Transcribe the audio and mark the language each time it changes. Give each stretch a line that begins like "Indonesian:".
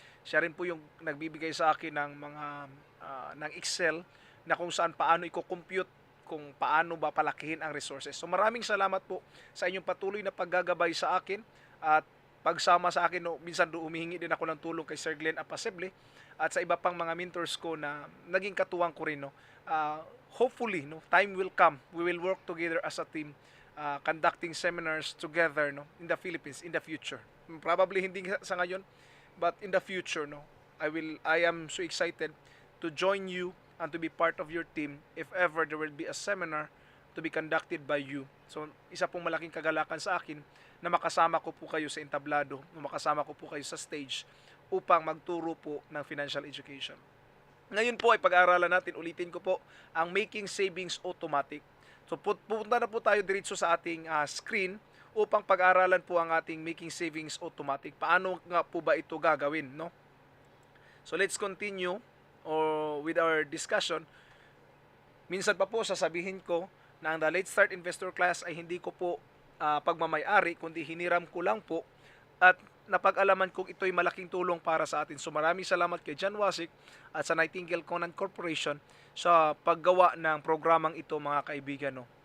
Filipino: Siya rin po yung nagbibigay sa akin ng mga ng Excel na kung saan paano i-compute kung paano ba palakihin ang resources. So maraming salamat po sa inyong patuloy na paggagabay sa akin at pagsama sa akin. No, minsan humihingi din ako ng tulong kay Sir Glenn Apaseble at sa iba pang mga mentors ko na naging katuwang ko rin, no.
English: Hopefully, no, time will come. We will work together as a team, conducting seminars together, no, in the Philippines in the future. Probably
Filipino: hindi sa ngayon,
English: but in the future, no, I am so excited to join you and to be part of your team if ever there will be a seminar to be conducted by you.
Filipino: So, isa pong malaking kagalakan sa akin na makasama ko po kayo sa entablado, na makasama ko po kayo sa stage upang magturo po ng financial education. Ngayon po ay pag-aaralan natin, ulitin ko po, ang Making Savings Automatic. So pupunta na po tayo diretso sa ating screen upang pag-aaralan po ang ating Making Savings Automatic. Paano nga po ba ito gagawin, no?
English: So let's continue with our discussion.
Filipino: Minsan pa po sasabihin ko na ang The Late Start Investor Class ay hindi ko po pagmamay-ari, kundi hiniram ko lang po at napag-alaman kong ito'y malaking tulong para sa atin. So maraming salamat kay John Wasik at sa Nightingale Conant Corporation sa paggawa ng programang ito mga kaibigan, no.